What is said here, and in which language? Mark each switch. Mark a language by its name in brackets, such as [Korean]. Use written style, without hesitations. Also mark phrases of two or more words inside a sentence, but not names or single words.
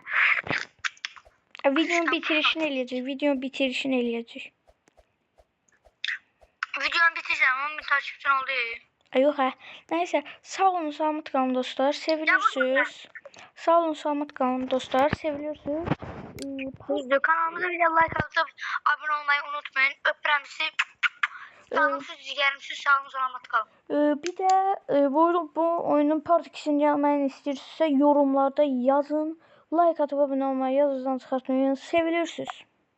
[Azerbaijani] Videonun bitirişini eləyəcək, videonun bitirişini eləyəcək. [Turkish] Videonu bitireceğim ama bir takipçin oldu ya. [Azerbaijani] Ay, yox hə. Nəysə, sağ olun, salamat qalın dostlar, sevilirsiniz. Sağ olun, salamat qalın dostlar, sevilirsiniz. Düzdür. [Turkish] Kanalımıza bir de like atıp abone olmayı unutmayın. [Azerbaijani] Öpürəm sizi. [Turkish] Canımsız, ciğerimsiz, sağolun, salamat kalın. [Azerbaijani] Bir də bu oyunun part 2'sini gəlməyini istəyirsinizsə yorumlarda yazın. [Turkish] Like atıp abone olmayı [Azerbaijani] yazıdan çıxartmayın. Sevilirsiniz.